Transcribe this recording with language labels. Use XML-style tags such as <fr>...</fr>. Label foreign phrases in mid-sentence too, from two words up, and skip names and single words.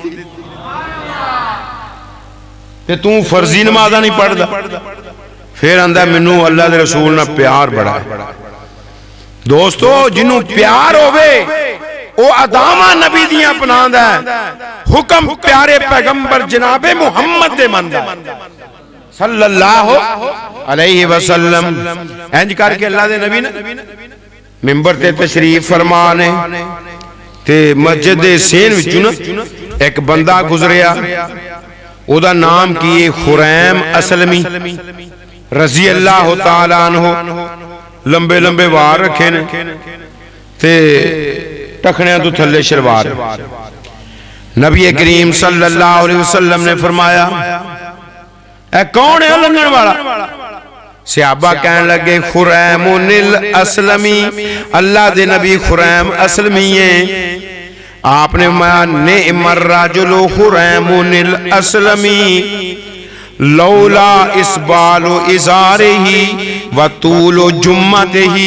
<pa>تے توں فرضی نمازاں نہیں پڑھدا، فیر آندا مینوں اللہ دے رسول نال پیار بڑا. دوستو جنہوں پیار ہووے او اداواں نبی دیاں اپناندا ہے، حکم پیارے پیغمبر جنابِ محمد دے مندا</pa> <ar>صلى الله عليه وسلم.</ar> <pa>انج کر کے اللہ دے نبی نے منبر تے تشریف فرمانے تے مسجد دے صحن وچوں نا ایک بندہ گزریا، اوہدا نام کی ہے خریم اسلمی</pa> <ar>رضي الله تعالى عنه.</ar> <pa>لمبے لمبے وار رکھے نے تے ٹخنیاں توں تھلے شلوار. نبی کریم</pa> <ar>صلى الله عليه وسلم</ar> <pa>نے فرمایا اے کون ہے لنگھن والا? صحابہ کہنے لگے خریمُنِ الاسلمی، اللہ دے نبی خریم اسلمی ہے.</pa> <ar>आपने نعم الرجل خريم الأسلمي لولا إسبال إزاره وطول جمته.</ar>